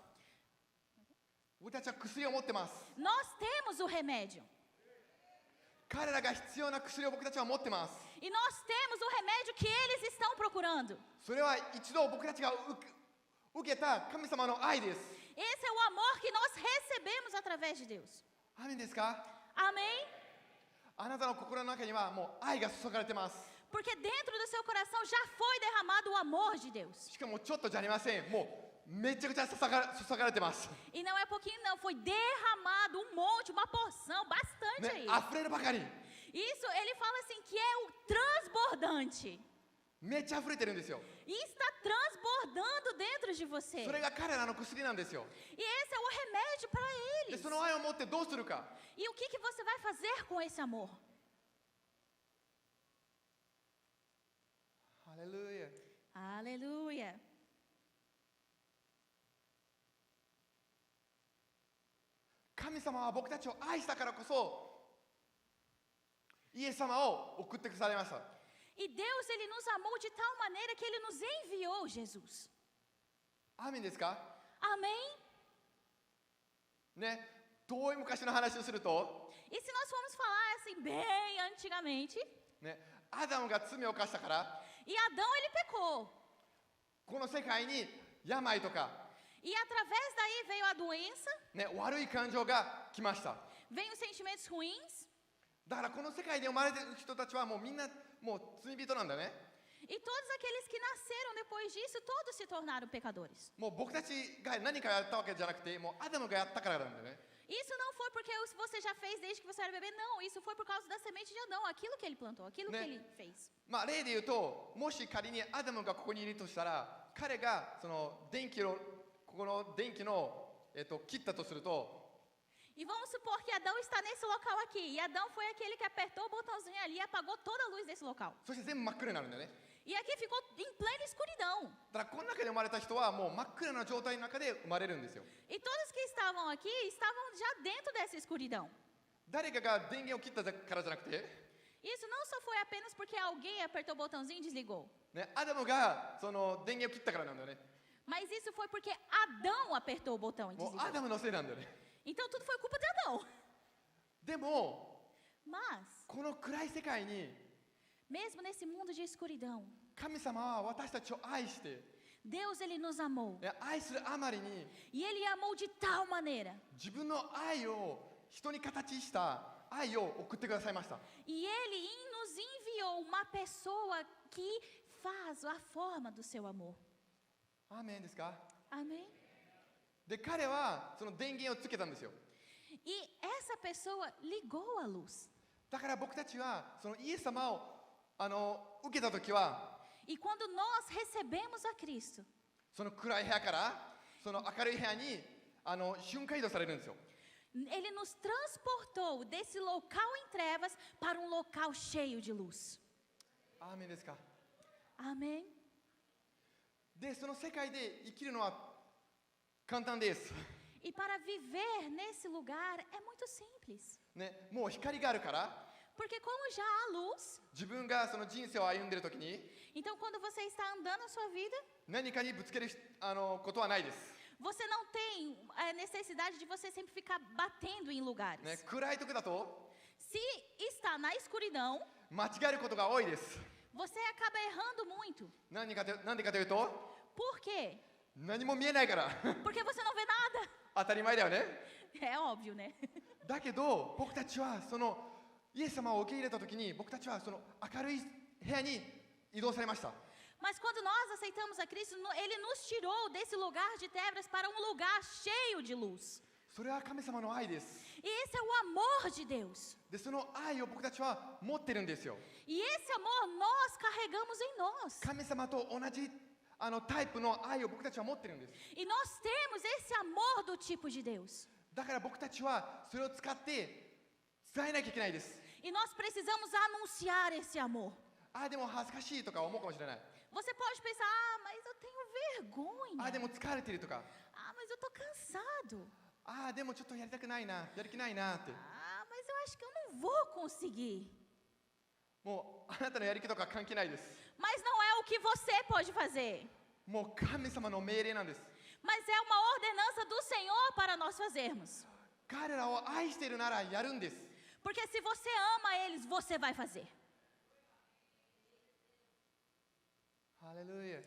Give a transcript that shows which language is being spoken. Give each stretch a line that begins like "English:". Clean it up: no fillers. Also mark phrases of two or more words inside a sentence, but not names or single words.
Japanese: 僕たちは薬を持ってます。
Portuguese: Nós temos o remédio.
Japanese: 彼らが必要な薬を僕たちは持ってます。
Portuguese: E nós temos o remédio que eles estão procurando.
Japanese: それは一度僕たちが受けた神様の愛です。
Portuguese: Esse é o amor que nós recebemos através de Deus.
Japanese: アーメンですか？
Portuguese: Amém?
Japanese: あなたの心の中にはもう愛が注がれてます。
Portuguese: Porque dentro do seu coração já foi derramado o amor de Deus.
Japanese: しかもちょっとじゃありません。もうめちゃくちゃ注がれてます。
Portuguese: E não é pouquinho não, foi derramado um monte, uma porção, bastante
Japanese: ね、
Portuguese: aí.
Japanese: 溢れるばかり。
Portuguese: Isso, ele fala assim, que é o transbordante.
Japanese: めっちゃ溢れてるんですよ。
Portuguese: E está transbordando dentro de você.
Japanese: それが彼らの薬なんですよ。
Portuguese: E esse é o remédio para
Japanese: で
Portuguese: eles.
Japanese: その愛を持ってどうするか。
Portuguese: E o que você vai fazer com esse amor?
Japanese: ハレルヤ。
Portuguese: Aleluia.
Japanese: 神様は僕たちを愛したからこそイエス様を送ってくださいました。
Portuguese: E Deus, Ele nos amou de tal maneira que Ele nos enviou Jesus.
Japanese: アーメンですか
Portuguese: Amém?
Japanese: ね、遠い昔の話をすると、
Portuguese: E se nós formos falar assim, bem antigamente,
Japanese: ね、アダムが罪を犯したから
Portuguese: e Adão, ele pecou.
Japanese: この世界に病とか、
Portuguese: E através daí veio a doença,
Japanese: ね、悪い感情が来ました。
Portuguese: veio os sentimentos ruins,
Japanese: だからこの世界で生まれてる人たちはもうみんなもう罪人なんだね。
Portuguese: e todos aqueles que nasceram depois disso, todos se tornaram pecadores.
Japanese: もう僕たちが何かやったわけじゃなくて、もうアダムがやったからなんだよね。
Portuguese: Isso não foi porque você já fez desde que você era bebê, não. Isso foi por causa da semente de Adão, aquilo que ele plantou, aquilo que ele fez.
Japanese: まあ例で言うと、もし仮にアダムがここにいるとしたら、彼がその電気をここの電気の切ったとすると、
Portuguese: E vamos supor que Adão está nesse local aqui. E Adão foi aquele que apertou o botãozinho ali e apagou toda a luz desse local.
Japanese: そして全部真っ暗になるんだよね。
Portuguese: E aqui ficou em plena escuridão.
Japanese: だからこの中で生まれた人はもう真っ暗な状態の中で生まれるんですよ。
Portuguese: E todos que estavam aqui estavam já dentro dessa escuridão.
Japanese: 誰かが電源を切ったからじゃなくて、
Portuguese: Isso não só foi apenas porque alguém apertou o botãozinho e desligou.
Japanese: ね、アダムがその電源を切ったからなんだよね。
Portuguese: Mas isso foi porque Adão apertou o botão e
Japanese: もう
Portuguese: desligou.
Japanese: アダムのせいなんだよね。
Portuguese: Então tudo foi culpa de Adão.
Japanese: でも
Portuguese: Mas,
Japanese: この暗い世界に
Portuguese: mesmo nesse mundo de escuridão,
Japanese: 神様は私たちを愛して、
Portuguese: Deus, Ele nos amou.
Japanese: ね、愛するあまりに
Portuguese: E Ele amou de tal maneira.
Japanese: 自分の愛を人に形した愛を送ってくださいました。
Portuguese: E Ele nos enviou uma pessoa que faz a forma do seu amor.
Japanese: アーメンですか？
Portuguese: Amém?
Japanese: で、彼はその電源をつけたんですよ。
Portuguese: E essa pessoa ligou a luz.
Japanese: だから僕たちはそのイエス様を受けたときは、
Portuguese: E quando nós recebemos a Cristo,
Japanese: その暗い部屋からその明るい部屋に瞬間移動されるんですよ。
Portuguese: Ele nos transportou desse local em trevas para um local cheio de luz.
Japanese: アーメンですか？
Portuguese: Amém?
Japanese: で、その世界で生きるのは簡単です。
Portuguese: E para viver nesse lugar é muito simples.
Japanese: ね、もう光があるから、
Portuguese: Porque como já há luz,
Japanese: 自分がその人生を歩んでいるときに
Portuguese: então quando você está andando a sua vida,
Japanese: 何かにぶつけることはないです。
Portuguese: você não tem a necessidade de você sempre ficar batendo em lugares.
Japanese: ね、暗い時だと
Portuguese: Se está na escuridão,
Japanese: 間違えることが多いです。
Portuguese: você acaba errando muito.
Japanese: なんでかというと、
Portuguese: Por quê?
Japanese: 何も見えないから。
Portuguese: Porque você não vê nada.
Japanese: 当たり前だよね。
Portuguese: É óbvio, né?
Japanese: だけど僕たちはそのイエス様を受け入れたときに、僕たちはその明るい部屋に移動されました。
Portuguese: Mas quando nós aceitamos a Cristo, Ele nos tirou desse lugar de trevas para um lugar cheio de luz.
Japanese: それは神様の愛です。
Portuguese: E esse é o amor de Deus.
Japanese: で、その愛を僕たちは持ってるんですよ。
Portuguese: E esse amor nós carregamos em nós.
Japanese: 神様と同じタイプの愛を僕たちは持ってるんです。
Portuguese: E nós temos esse amor do tipo de Deus.
Japanese: だから僕たちはそれを使って伝えなきゃいけないです。
Portuguese: E nós precisamos anunciar esse amor.
Japanese: ああでも恥ずかしいとか思うかもしれない。
Portuguese: Você pode pensar, mas eu tenho
Japanese: ああで
Portuguese: vergonha.
Japanese: も疲れてるとか、
Portuguese: Mas eu tô cansado.
Japanese: ああでもちょっとやりたくないな、やる気ないなって。
Portuguese: Mas eu acho que eu não vou conseguir.
Japanese: もうあなたのやる気とか関係ないです。
Portuguese: Mas não é o que você pode fazer.
Japanese: もう神様の命令なんです。
Portuguese: Mas é uma ordenança do Senhor para nós fazermos.
Japanese: 彼らを愛しているならやるんです。
Portuguese: Porque se você ama eles, você vai fazer.
Japanese: ハレルヤ。